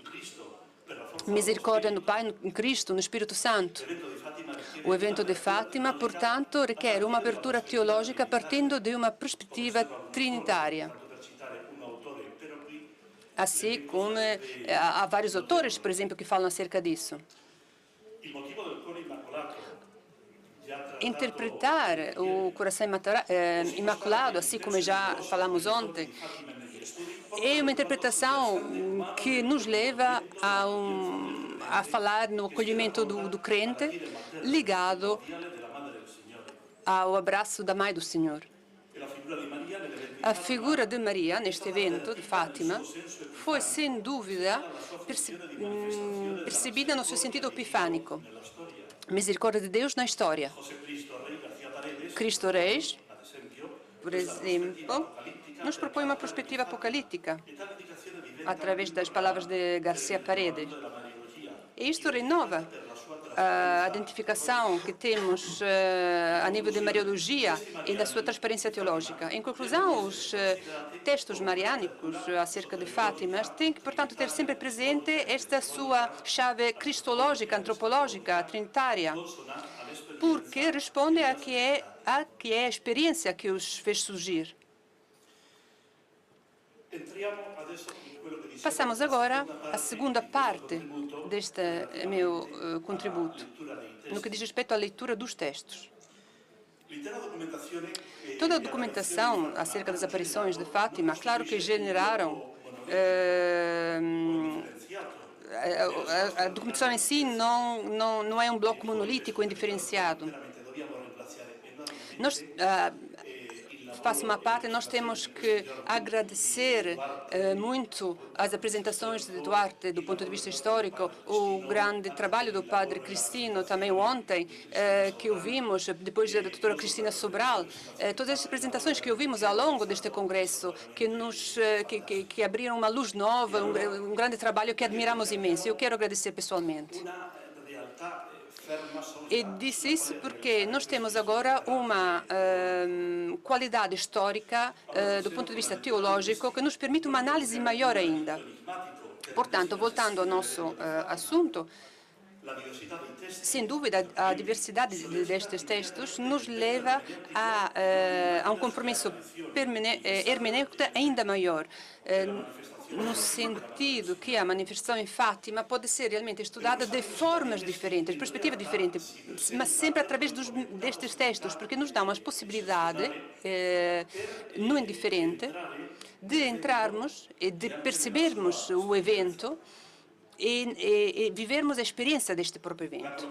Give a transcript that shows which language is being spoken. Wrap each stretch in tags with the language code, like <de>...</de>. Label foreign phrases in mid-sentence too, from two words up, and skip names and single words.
<pt>Misericórdia no Pai, no Cristo, no Espírito Santo. O evento de Fátima, portanto, requer uma abertura teológica partindo de uma perspectiva trinitária. Assim como há vários autores, por exemplo, que falam acerca disso.</pt> <it>Il motivo del cuore immacolato, già trattato</it> <pt>Interpretar o coração imaculado, assim como já falamos ontem, é uma interpretação que nos leva a falar no acolhimento do crente ligado</pt> <it>della Madre del Signore.</it> <pt>ao abraço da Mãe do Senhor.</pt> <it>E la figura di Maria nell'evento</it> <pt>A figura de Maria, neste evento de Fátima, foi, sem dúvida, percebida no seu sentido epifânico.</pt> <it>nella storia.</it> <pt>Misericórdia de Deus na história. José Cristo Rey García Paredes, Cristo Reis,</pt> <it>ad esempio,</it> <pt>por exemplo, nos propõe uma perspectiva apocalíptica</pt> <it>e tale indicazione diventa</it> <pt>através das palavras de García Paredes.</pt> <it>della Mariologia</it> <pt>E isto renova a identificação que temos a nível de Mariologia e da sua transparência teológica. Em conclusão, os textos mariânicos acerca de Fátima têm que, portanto, ter sempre presente esta sua chave cristológica, antropológica, trinitária, porque responde a que é a experiência que os fez surgir.</pt> <it>entriamo adesso in quello che dice</it> <pt>Passamos agora à segunda parte deste meu contributo, no que diz respeito à leitura dos textos.</pt> <it>l'intera documentazione</it> <pt>Toda a documentação acerca das aparições de Fátima, claro que generaram. A documentação em si não é um bloco monolítico indiferenciado.</pt> <it>dobbiamo ringraziare enormemente</it> <pt>Nós, faço uma parte, nós temos que agradecer muito as apresentações de Duarte do ponto de vista histórico, o grande trabalho do padre Cristino, também ontem, que ouvimos, depois da doutora Cristina Sobral, todas as apresentações que ouvimos ao longo deste congresso, que abriram uma luz nova, um grande trabalho que admiramos imenso. Eu quero agradecer pessoalmente.</pt> <it>una realtà ferma solo</it> <pt>E disse isso porque nós temos agora uma qualidade histórica do ponto de vista teológico que nos permite uma análise maior ainda. Portanto, voltando ao nosso assunto,</pt> <it>la diversità dei testi</it> <pt>sem dúvida, a diversidade destes textos nos leva a um compromisso hermenêutico ainda maior, no sentido que a manifestação em Fátima pode ser realmente estudada de formas diferentes, perspectiva diferente, mas sempre através destes textos, porque nos dá uma possibilidade, no indiferente, de entrarmos e de percebermos o evento e vivermos a experiência deste próprio evento.</pt>